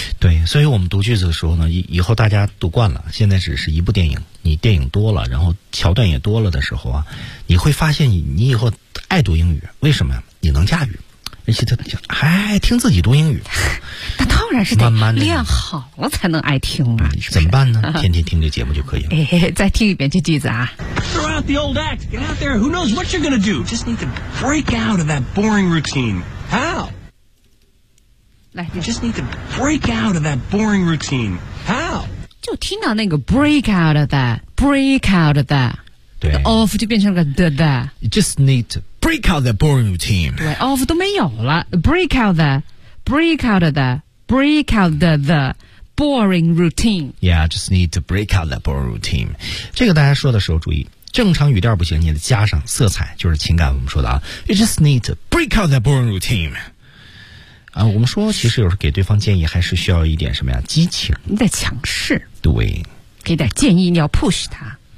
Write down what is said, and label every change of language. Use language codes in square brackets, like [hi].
[zh] 对，所以我们读句子的时候呢，以后大家读惯了，现在只是一部电影，你电影多了，然后桥段也多了的时候啊，你会发现你以后爱读英语，为什么呀？你能驾驭，而且他还爱听自己读英语。那当然是得练好了才能爱听啊。怎么办呢？天天听这节目就可以了。哎，再听一遍这句子啊。 [en] Throw out the old act. Get out there. Who knows what you're gonna do? Just need to break out of that boring routine. How? You just need to break out of that boring routine. How? [zh] 就听到那个 [en] break out of that, break out of that. [zh] 对，of 就变成了个 the. [en] You just need to break out of that boring routine. 对 ，of [zh] 都没有了 [en] ，break out of that, break out of that, break out of the boring routine. Yeah, just need to break out of that boring routine. [zh] 这个大家说的时候注意。正常语调不行，你得加上色彩，就是情感。我们说的啊 ， [en] You just need to break out of that boring routine. [zh] 啊，我们说其实有时候给对方建议还是需要一点什么呀，激情，你得强势，对，给点建议，你要 push 他，